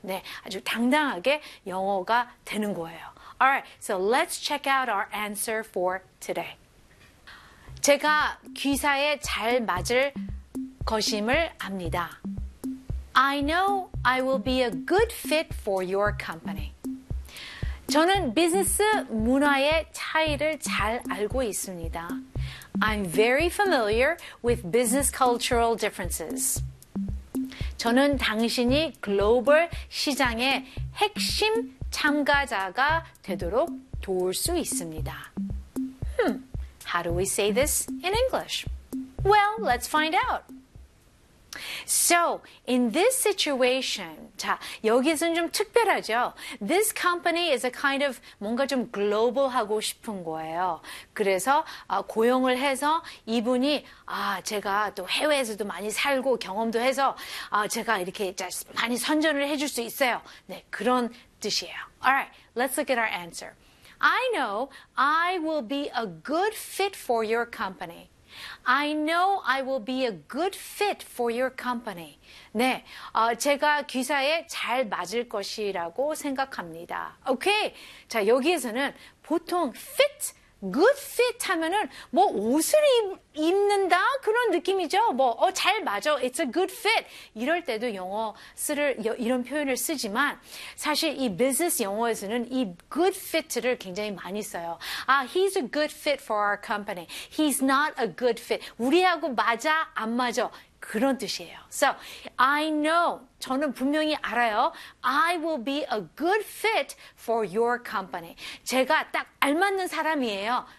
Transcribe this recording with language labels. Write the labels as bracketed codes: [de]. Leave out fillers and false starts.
[ko] 네, 아주 당당하게 영어가 되는 거예요. [en] All right, so let's check out our answer for today. [ko] 제가 귀사에 잘 맞을 것임을 압니다. [en] I know I will be a good fit for your company. [ko] 저는 비즈니스 문화의 차이를 잘 알고 있습니다. [en] I'm very familiar with business cultural differences. [ko] 저는 당신이 글로벌 시장의 핵심 참가자가 되도록 도울 수 있습니다. [en] How do we say this in English? Well, let's find out. So, in this situation, [ko] 자, 여기서는 좀 특별하죠? [en] This company is a kind of [ko] 뭔가 좀 global 하고 싶은 거예요. 그래서 고용을 해서 이분이 제가 또 해외에서도 많이 살고 경험도 해서 제가 이렇게 많이 선전을 해줄 수 있어요. 네, 그런 뜻이에요. [en] Alright, let's look at our answer. I know I will be a good fit for your company. I know I will be a good fit for your company. [ko] 네, 제가 귀사에 잘 맞을 것이라고 생각합니다. 오케이, 자 여기에서는 보통 fit, good fit 하면은 뭐 옷을 입는다 그런 느낌이죠. 뭐 잘 맞아, it's a good fit 이럴 때도 영어 쓰를 이런 표현을 쓰지만 사실 이 business 영어에서는 이 good fit를 굉장히 많이 써요. [en] He's a good fit for our company. He's not a good fit. [ko] 우리하고 맞아 안 맞아 그런 뜻이에요. [en] So I know [ko] 저는 분명히 알아요. [en] I will be a good fit for your company. [ko] 제가 딱 알맞는 사람이에요.